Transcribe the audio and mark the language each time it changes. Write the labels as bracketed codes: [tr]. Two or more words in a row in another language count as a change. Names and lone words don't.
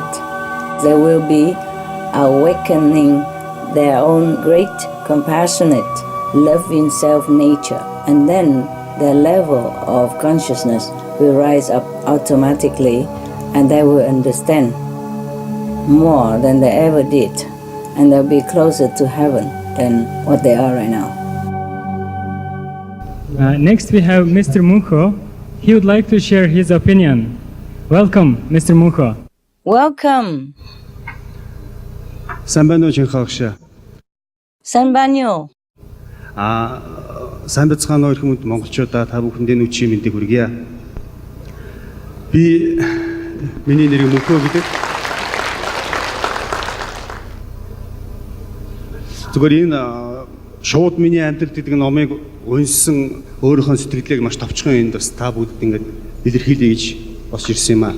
[en] They will be awakening their own great compassionate love in self-nature, and then their level of consciousness will rise up automatically, and they will understand more than they ever did, and they'll be closer to heaven than what they are right now. Next we have Mr. Munho. He would like to share his opinion. Welcome, Mr. Munho. Welcome. Санбаньо чинхагш. Санбаньо. [mn] Сайн бацгаана уу хүмүүст монголчуудаа та бүхэндээ нүчийн мэндийг хүргье. Би миний нэр Мөнхөө гэдэг. Зүгээр энэ шууд миний амьдрал гэдэг номыг уншсан өөрийнхөө сэтгэлийг маш товчхон энд бас та бүгд ингэж илэрхийлье гэж босч ирсэн юм аа.